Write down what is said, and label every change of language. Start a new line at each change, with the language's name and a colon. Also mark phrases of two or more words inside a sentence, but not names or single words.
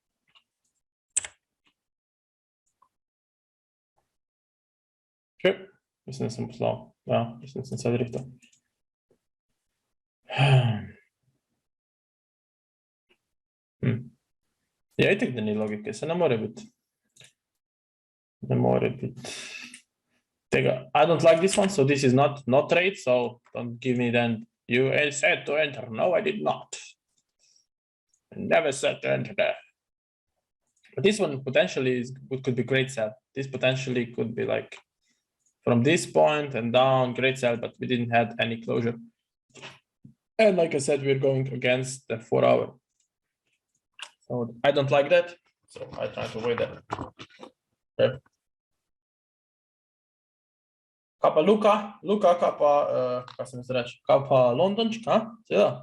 Slovenian: Ok, mislim, da sem poslal. Ja, mislim, da sem se driftal. Ja, itek, da ni logike, se ne more biti. Ne more biti. Tega,
English: I don't like this one, so this is not trade, so don't give me then, you said to enter. No, I did not. I never said to enter there. But this one potentially could be great sell. This potentially could be like from this point and down, great sell, but we didn't have any closure. And like I said, we're going against the 4 hour. So I don't like that, so I try to avoid that. Okay. Capa Luca, capa, ca să mi se reći, capa Londončka, da?